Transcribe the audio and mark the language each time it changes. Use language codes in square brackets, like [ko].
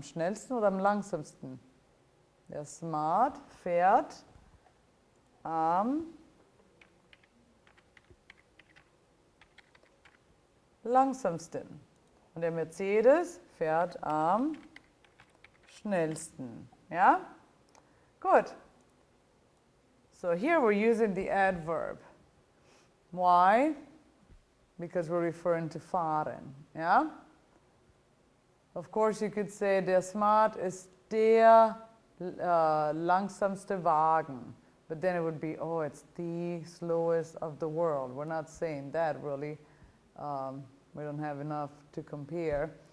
[de] Am schnellsten oder am langsamsten? Der Smart fährt am langsamsten. Und der Mercedes fährt am schnellsten. [en] Ja? Good. So here we're using the adverb. Why? Because we're referring to fahren. Ja? Of course you could say [de] der Smart ist der langsamste Wagen. [en] But then it would be, oh, it's the slowest of the world. We're not saying that really. We don't have enough to compare.